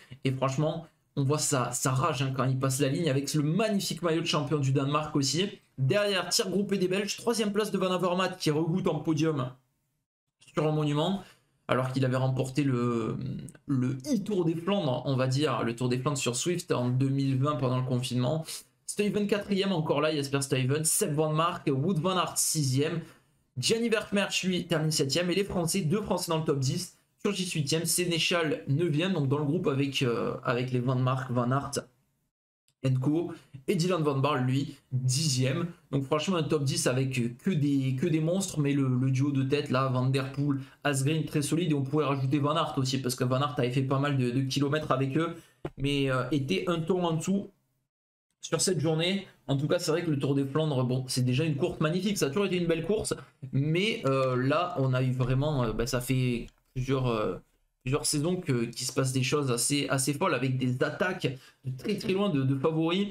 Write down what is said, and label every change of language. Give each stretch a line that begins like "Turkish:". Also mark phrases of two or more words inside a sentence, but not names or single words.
French: Et franchement, on voit sa rage quand il passe la ligne, avec le magnifique maillot de champion du Danemark aussi. Derrière, tir groupé des Belges, 3e place de Van Avermaet qui regoute en podium sur un monument, alors qu'il avait remporté le e-Tour des Flandres, on va dire, le Tour des Flandres sur Swift en 2020 pendant le confinement. Stuyven 4e, encore là, Jasper Stuyven, Seb Van Mark, Wout Van Aert 6e, Gianni Vermeersch, lui, termine 7e, et les Français, 2 Français dans le top 10, Turgis 8e, Sénéchal 9e, donc dans le groupe avec les Van Mark, Van Aert, Co, et Dylan Van Baarle, lui, 10e. Donc franchement, un top 10 avec que des monstres, mais le duo de tête, là, Van Der Poel, Asgreen, très solide, et on pourrait rajouter Van Aert aussi, parce que Van Aert avait fait pas mal de kilomètres avec eux. mais était un tour en dessous sur cette journée. En tout cas, c'est vrai que le Tour des Flandres, bon, c'est déjà une course magnifique, ça a toujours été une belle course, mais là, on a eu vraiment, ça fait plusieurs saisons qu'il se passe des choses assez folles avec des attaques de très loin de favoris.